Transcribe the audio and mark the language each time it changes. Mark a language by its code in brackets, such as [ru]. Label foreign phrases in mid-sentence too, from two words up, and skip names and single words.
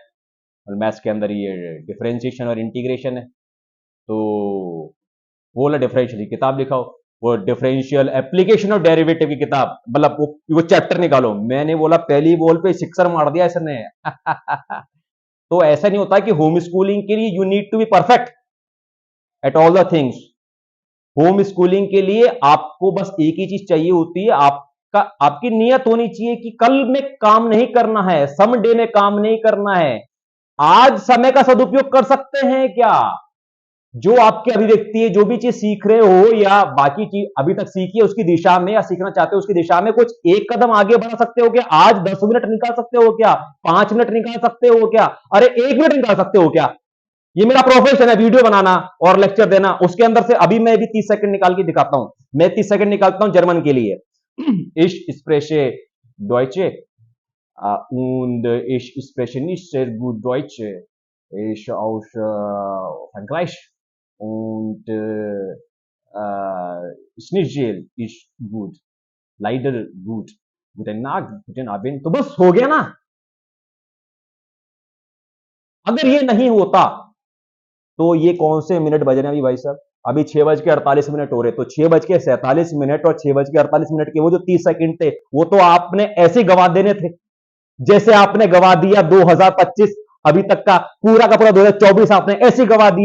[hi] मैथ्स के अंदर ये डिफरेंशिएशन और इंटीग्रेशन है। तो वो वाला डिफरेंशियल की किताब दिखाओ, वो [en] differential application of derivative [hi] की किताब, मतलब वो चैप्टर निकालो। मैंने बोला पहली बॉल पे सिक्सर मार दिया इसने। तो ऐसा नहीं होता कि होम स्कूलिंग के लिए [en] you need to be perfect at all the things. [hi] होम स्कूलिंग के लिए आपको बस एक ही चीज चाहिए होती है, आपका आपकी नियत होनी चाहिए कि कल में काम नहीं करना है, [en] some day [hi] में काम नहीं करना है। आज समय का सदुपयोग कर सकते हैं क्या? जो आपकी अभिव्यक्ति है, जो भी चीज सीख रहे हो या बाकी चीज अभी तक सीखी है उसकी दिशा में, या सीखना चाहते हो उसकी दिशा में, कुछ एक कदम आगे बढ़ा सकते हो क्या? आज 10 मिनट निकाल सकते हो क्या? 5 मिनट निकाल सकते हो क्या? अरे 1 मिनट निकाल सकते हो क्या? ये मेरा प्रोफेशन है, वीडियो बनाना और लेक्चर देना। उसके अंदर से अभी मैं भी 30 सेकंड निकाल के दिखाता हूं। मैं 30 सेकंड निकालता हूं जर्मन के लिए। [de] Ich spreche Deutsche und ich spreche nicht sehr gut Deutsch. Ich aus Frankreich und Schnitzel ist gut. Leider gut. Guten Tag, guten Abend। [hi] तो बस हो गया ना। अगर ये नहीं होता तो ये कौन से मिनट बज रहे हैं अभी भाई साहब? अभी 6:48 हो रहे, तो 6:47 और 6:48 के वो जो 30 सेकंड थे, वो तो आपने ऐसे गवा देने थे जैसे आपने गवा दिया 2025 अभी तक का पूरा 2024 आपने ऐसे गवा दिया।